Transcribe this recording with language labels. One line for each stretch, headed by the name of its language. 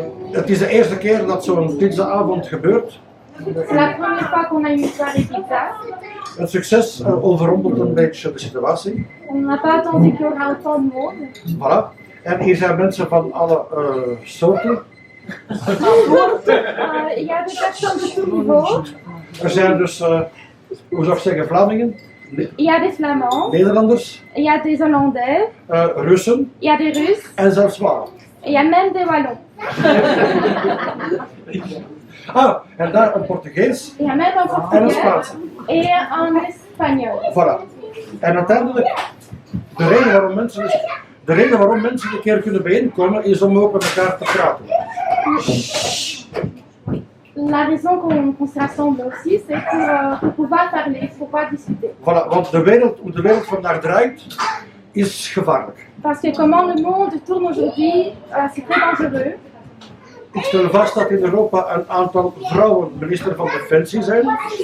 Dutch: Het is de eerste keer dat zo'n pizzaavond gebeurt.
French: C'est la première fois qu'on a une soirée pizza.
Dutch: Het succes overrompelt een beetje de situatie.
French: On n'a pas attendu qu'il y aura autant de monde. Voilà.
Dutch: En hier zijn mensen van alle soorten.
French: Il y a des personnes de tout niveau.
Dutch: Er zijn dus, hoe zou ik zeggen, Vlamingen,
French: Il y a des Flamands.
Dutch: Nederlanders,
French: Il y a des Hollandais.
Dutch: Russen
French: Il y a des Russes.
Dutch: en zelfs Walen.
French: Et il y a même des Wallons.
Dutch: En daar een Portugees
French: Il y a même un
Dutch: en een
French: Portugais.
Dutch: Spaans.
French: Et un Espagnol. Voilà.
Dutch: En uiteindelijk, de reden waarom mensen een keer kunnen bijeenkomen is om ook met elkaar te praten.
French: La raison qu'on se rassemble aussi, c'est pour pouvoir parler, pour pouvoir discuter.
Dutch: Voilà, want hoe de wereld vandaag draait, is gevaarlijk.
French: Parce que comment le monde tourne aujourd'hui, c'est très dangereux.
Dutch: Ik stel vast dat in Europa een aantal vrouwen minister van Defensie zijn.